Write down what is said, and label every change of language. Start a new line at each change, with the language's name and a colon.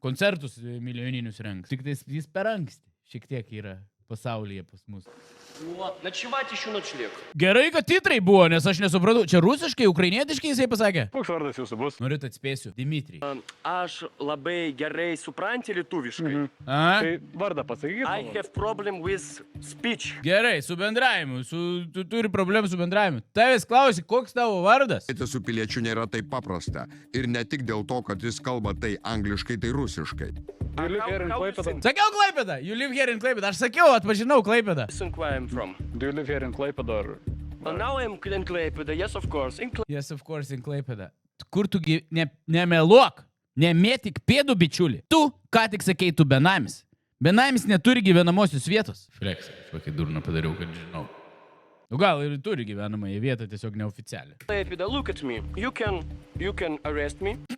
Lithuanian: Koncertus milijoninius rengs. Tik tais jis per anksti šiek tiek yra pasaulyje pas mus.
Russian: Ночевать еще ночлег.
Lithuanian: Gerai, kad titrai buvo, nes aš nesupratau. Čia rusiškai, ukrainietiškai jisai pasakė? Koks vardas jūsų bus? Norit atspėsiu. Dimitrij. Aš labai gerai supranti lietuviškai. Tai vardą pasakykit.
English: I have problem with speech.
Lithuanian: Gerai, su bendravimu. Tu turi problemų su bendravimu. Tavęs klausi, koks tavo vardas? Tai su piliečiu nėra taip paprasta. Ir ne tik dėl to, kad jis kalba tai angliškai, tai rusiškai.
English: You live here in Klaipėda?
Lithuanian: Sakiau
English: Klaipėda. You live here in Klaipėda.
Lithuanian: Aš sakiau, atpažinau Klaipėdą.
English: Listen where I'm from. Do you live here in Klaipėda or... Now I'm in Klaipėda, yes of course. Yes, of course, in Klaipėda.
Lithuanian: Kur tu nemeluok, nemėtik pėdų, bičiuli. Tu, ką tik sakei, tu benamis. Benamis neturi gyvenamosios vietos. Flex, kažkokį durną padariau, kad žinau. Gal ir turi gyvenamąją vietą, tiesiog neoficialią.
English: Klaipėda, look at me. You can arrest me.